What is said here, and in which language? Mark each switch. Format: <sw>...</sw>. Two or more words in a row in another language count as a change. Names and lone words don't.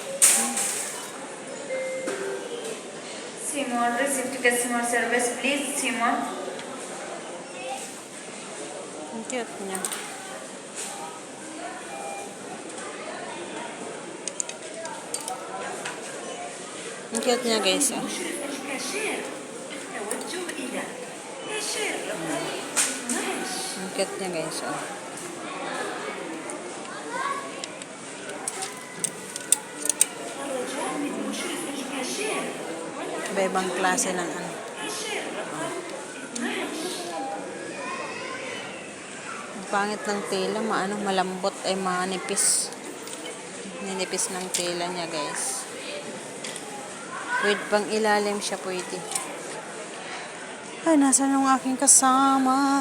<en>Simon, receive customer service, please, Simon.</en> <tl>Ang cute niya. Ang cute niya guys. Oh.</tl> <ar>مشرف الكاشير التوجه إلى كاشير معلش.</ar> <tl>Ang cute niya guys. Oh.</tl> <ar>الرجاء من مشرف الكاشير</ar> <tl>Iba-ibang klase ng ano.</tl> <ar>كاشير معلش.</ar> <tl>Ang pangit ng tela. Malambot ay manipis. Ninipis ng tela niya guys. Pwede pang ilalim siya pwede. Ay, nasan yung aking kasama?</tl>